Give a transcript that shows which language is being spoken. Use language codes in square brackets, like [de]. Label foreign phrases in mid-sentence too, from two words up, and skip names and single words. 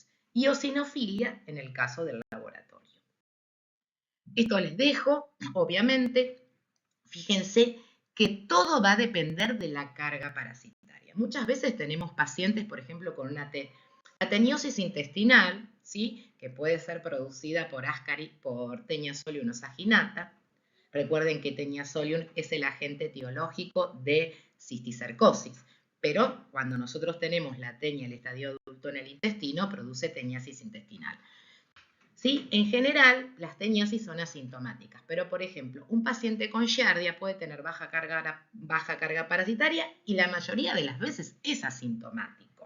[es] Y eosinofilia en el caso del laboratorio. Esto les dejo, obviamente, fíjense que todo va a depender de la carga parasitaria. Muchas veces tenemos pacientes, por ejemplo, con una ateniosis intestinal, ¿sí?, que puede ser producida por Ascaris, por Taenia solium osaginata. Recuerden que Taenia solium es el agente etiológico de cisticercosis, pero cuando nosotros tenemos la tenia, el estadio adulto en el intestino, produce teniasis intestinal. ¿Sí? En general, las teniasis son asintomáticas, pero por ejemplo, un paciente con Giardia puede tener baja carga parasitaria y la mayoría de las veces es asintomático.